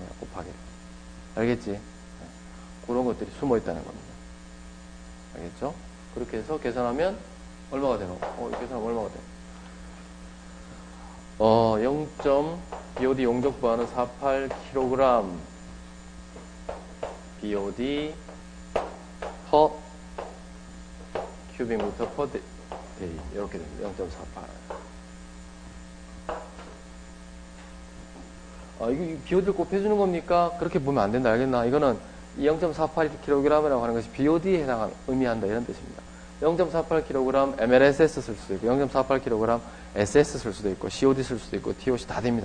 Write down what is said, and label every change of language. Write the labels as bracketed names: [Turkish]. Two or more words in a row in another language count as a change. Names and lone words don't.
[Korean] 곱하기. 알겠지? 그런 것들이 숨어 있다는 겁니다. 알겠죠? 그렇게 해서 계산하면 얼마가 되노? 계산하면 얼마가 돼? BOD 용적 부하는 [English] 48kg BOD per cubic meter per day. [Korean] 이렇게 됩니다. 0.48. 이거 BOD를 곱해주는 겁니까? 그렇게 보면 안 된다. 알겠나? 이거는 0.48kg이라고 하는 것이 BOD에 의미한다. 이런 뜻입니다. 0.48kg MLSS 쓸 수도 있고, 0.48kg SS 쓸 수도 있고, COD 쓸 수도 있고, TOC 다 됩니다.